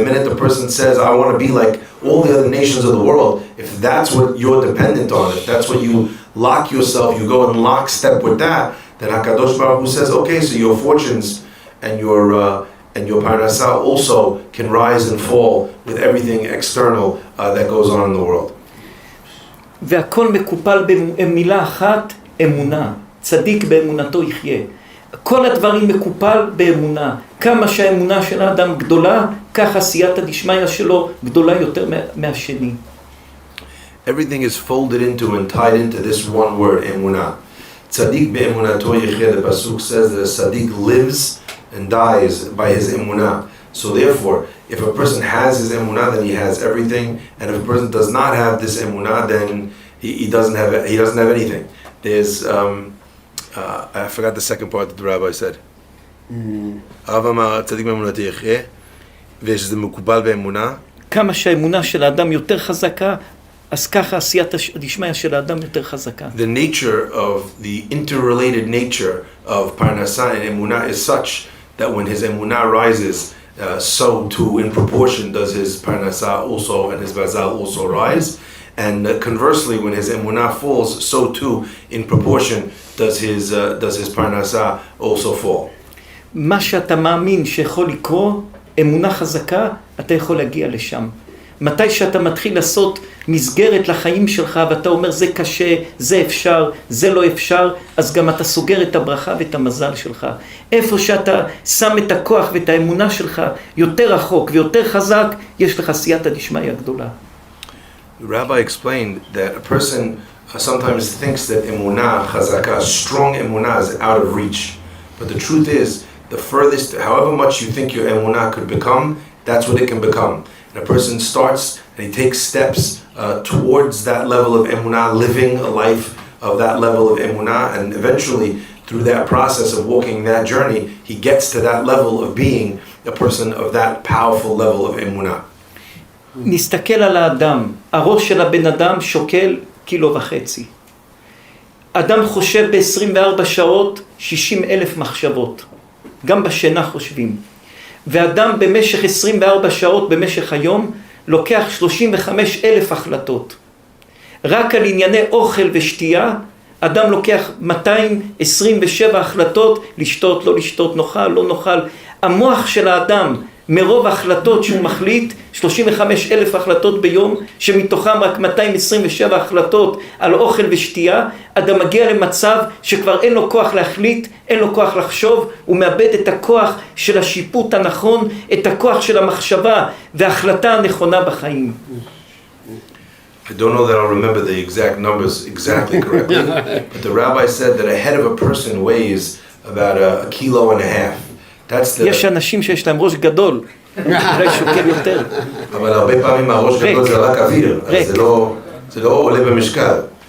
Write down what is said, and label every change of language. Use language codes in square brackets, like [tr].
[en] The minute the person says, I want to be like all the other nations of the world, if that's what you're dependent on, if that's what you lock yourself, you go in lockstep with that, then HaKadosh Baruch Hu says, okay, so your fortunes and your parnasah also can rise and fall with everything external that goes on in the world. [he] והכל מקופל במילה אחת, אמונה. צדיק באמונתו יחיה. כל הדברים מקופל באמונה. כמה שהאמונה של האדם גדולה, כך עשייתא דשמיא שלו גדולה יותר מהשני. [en] Everything is folded into and tied into this one word, emunah. [he] Tzadik be'emunato yecheh, [en] the pasuk says that a tzaddik lives and dies by his emunah. So therefore, if a person has his emunah, then he has everything, and if a person does not have this emunah, then he doesn't have anything. There's I forgot the second part that the rabbi said. [he] Tzadik be'emunato yecheh, ויש מקובל באמונה. כמה שהאמונה של האדם יותר חזקה, אז ככה עשייתא דשמיא של האדם יותר חזקה. [en] The nature of the interrelated nature of parnasah and emunah is such that when his emunah rises, so too in proportion does his parnasah also and his bazal also rise. And conversely, when his emunah falls, so too, in proportion, does his parnasa also fall. [he] מה שאתה מאמין שיכול לקרות, אמונה חזקה, אתה יכול להגיע לשם. מתי שאתה מתחיל לעשות מסגרת לחיים שלך, ואתה אומר זה קשה, זה אפשר, זה לא אפשר, אז גם אתה סוגר את הברכה ואת המזל שלך. איפה שאתה שם את הכוח ואת האמונה שלך יותר רחוק ויותר חזק, יש לך סייעתא דשמיא גדולה. [en] The rabbi explained that a person sometimes thinks that emunah chazaka, strong emunah, is out of reach. But the truth is, the furthest, however much you think your emunah could become, that's what it can become. And a person starts and he takes steps towards that level of emunah, living a life of that level of emunah, and eventually, through that process of walking that journey, he gets to that level of being a person of that powerful level of emunah. [he] נסתכל על האדם, הראש של הבן אדם שוקל 1.5 קילו. אדם חושב ב-24 שעות 60,000 מחשבות, גם בשינה חושבים. ואדם במשך 24 שעות במשך היום לוקח 35,000 החלטות. רק על ענייני אוכל ושתייה, אדם לוקח 227 החלטות, לשתות, לא לשתות, נאכל, לא נאכל. המוח של האדם, מרוב החלטות שהוא מחליט, 35,000 החלטות ביום, שמתוכם רק 227 החלטות על אוכל ושתייה, אדם מגיע למצב שכבר אין לו כוח להחליט, אין לו כוח לחשוב, הוא מאבד את הכוח של השיפוט הנכון, את הכוח של המחשבה וההחלטה הנכונה בחיים. [en] I don't know that I'll remember the exact numbers exactly correctly, but the rabbi said that a head of a person weighs about a kilo and a half. That's the... [he] יש אנשים שיש להם ראש גדול, אולי שוקל יותר. אבל הרבה פעמים הראש גדול זה רק אוויר, אז זה לא עולה במשקל.